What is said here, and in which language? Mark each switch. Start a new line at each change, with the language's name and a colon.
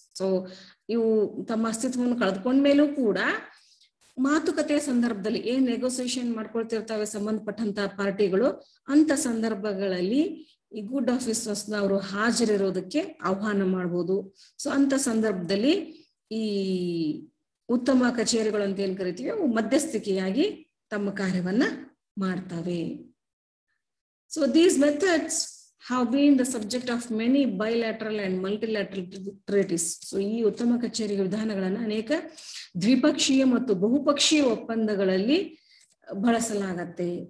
Kannada: So ಇವು ತಮ್ಮ ಅಸ್ತಿತ್ವವನ್ನು ಕಳೆದುಕೊಂಡ್ಮೇಲೂ ಕೂಡ ಮಾತುಕತೆಯ ಸಂದರ್ಭದಲ್ಲಿ ಏನ್ ನೆಗೋಸಿಯೇಷನ್ ಮಾಡ್ಕೊಳ್ತಿರ್ತಾವೆ ಸಂಬಂಧಪಟ್ಟಂತ ಪಾರ್ಟಿಗಳು, ಅಂತ ಸಂದರ್ಭಗಳಲ್ಲಿ ಈ ಗುಡ್ ಆಫೀಸರ್ಸ್ ಅವರು ಹಾಜರಿರೋದಕ್ಕೆ ಆಹ್ವಾನ ಮಾಡ್ಬೋದು. ಸೊ ಅಂತ ಸಂದರ್ಭದಲ್ಲಿ ಈ ಉತ್ತಮ ಕಚೇರಿಗಳು ಅಂತ ಏನ್ ಕರಿತೀವಿ ಅವು ಮಧ್ಯಸ್ಥಿಕೆಯಾಗಿ ತಮ್ಮ ಕಾರ್ಯವನ್ನ ಮಾಡ್ತವೆ. So
English: These methods have been the subject of many bilateral and multilateral treaties.
Kannada: So ಈ ಉತ್ತಮ ಕಚೇರಿ ವಿಧಾನಗಳನ್ನು ಅನೇಕ ದ್ವಿಪಕ್ಷೀಯ ಮತ್ತು ಬಹುಪಕ್ಷೀಯ ಒಪ್ಪಂದಗಳಲ್ಲಿ ಬಳಸಲಾಗತ್ತೆ.